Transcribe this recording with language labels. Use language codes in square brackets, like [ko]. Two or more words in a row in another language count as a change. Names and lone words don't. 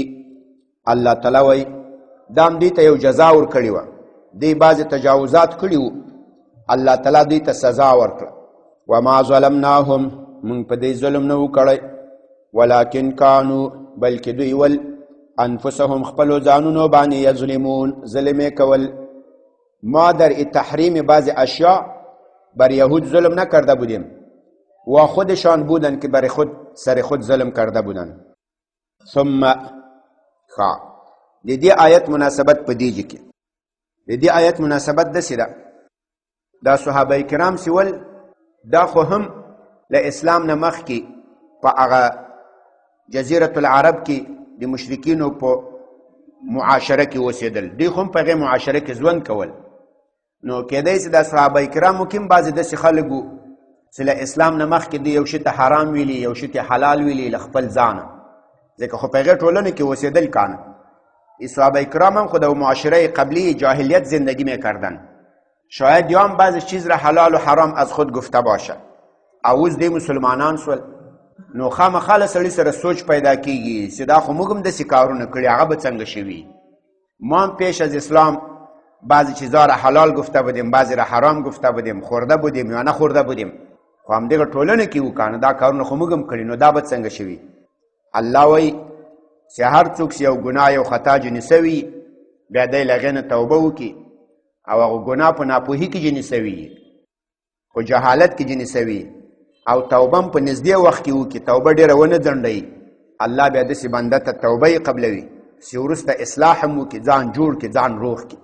[ps] الله تعالی وایي دا هم دوی ته یو جزا ورکړې وه، دوی بعضې تجاوزات کړي وو، الله تعالی دوی ته سزا ورکړه. [ar] وما ظلمناهم [ps] موږ په دې ظلم نه و کړی، [ar] ولکن کانو [ps] بلکې دوی ول انفسهم خپلو ځانونو باندې یظلمون ظلم یې کول. [fa] ما در تحریم بعض اشیاء بر یهود ظلم نکرده بودیم و خودشان بودن که بر خود سر خود ظلم کرده بودن. [ps] ثم د دې آیت مناسبت په دیږي کې، د دې آیت مناسبت داسې ده، دا صحابه کرام سیول دا خو هم له اسلام نه مخکې په هغه جزیرة العرب کې د مشرکینو په معاشره کې اوسېدل، دوی خو هم په هغې معاشره کې ژوند کول. نو کېدای چې دا صحابه کرامو کې هم بعضې داسې خلک وو چې له اسلام نه مخکې دوی یو شي ته حرام ویلي، یو شي ته حلال ویلي له خپل ځانه، ځکه خو په هغې ټولنو کې اوسېدل کانه. [fa] صحابه کرام هم خود و معاشره قبلی جاهلیت زندگی میکردن. شاید یا هم بعض چیز را حلال و حرام از خود گفته باشه. [ps] اوز دی مسلمانان سول نو خامخا له سړي سره سوچ پیدا کیږي چې دا خو موږ هم داسې کارونه کړي، هغه به څنګه شوي. [fa] ما هم پیش از اسلام بعضی چیزا را حلال گفته بودیم، بعضی را حرام گفته بودیم، خورده بودیم یا نه خورده بودیم، [ps] خو همدغه ټولنه کې وکانه دا کارونه خو موږ هم کړي، نو دا به څنګه شوي. الله وایي چې هر څوک چې یو ګناه یو خطا جنې سوي بیا دی له هغې نه توبه وکړي او هغه ګناه په ناپوهي کې جنې سوي، په جهالت کې جنې سوي او توبه هم په نږدې وخت کې وکړي، توبه ډېره ونه ځنډوي، الله بیا داسې بنده ته توبه یې قبلوي چې وروسته اصلاح هم وکړي، ځان جوړ کړي، ځان روغ کړي.